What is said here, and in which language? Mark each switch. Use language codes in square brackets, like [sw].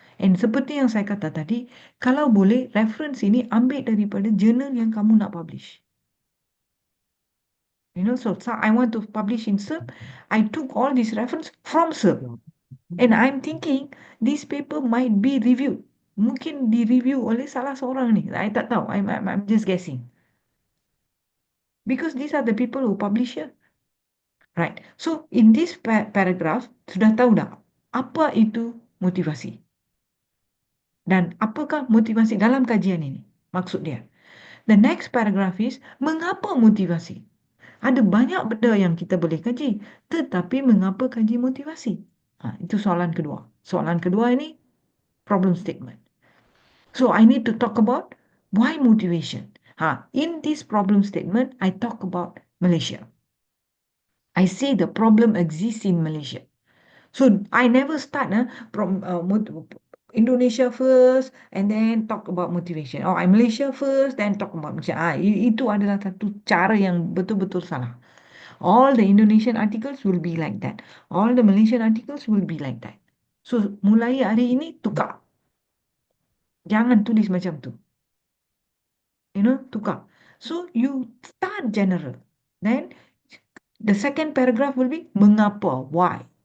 [ms] And seperti yang saya kata tadi, kalau boleh, reference ini ambil daripada jurnal yang kamu nak publish. [en] So I want to publish in SERP. I took all these reference from SERP. And I'm thinking this paper might be reviewed. [ms] Mungkin di-review oleh salah seorang ni. [en] I [ms] tak tahu. [en] I'm just guessing. Because these are the people who publish here. Right. So, in this paragraph, [ms] sudah tahu dah apa itu motivasi. Dan apakah motivasi dalam kajian ini? Maksud dia. [en] The next paragraph is, [ms] mengapa motivasi? Ada banyak benda yang kita boleh kaji. Tetapi mengapa kaji motivasi? Itu soalan kedua. Soalan kedua ini, [en] problem statement. So I need to talk about why motivation. In this problem statement, I talk about Malaysia. I say the problem exists in Malaysia. So I never start from Indonesia first and then talk about motivation. Or Malaysia first, then talk about Malaysia. [ms] Itu adalah satu cara yang betul-betul salah. [en] All the Indonesian articles will be like that. All the Malaysian articles will be like that. [ms] So mulai hari ini tukar. Jangan tulis macam tu. Tukar. [en] So you start general. Then the second paragraph will be [ms] mengapa, [en] why.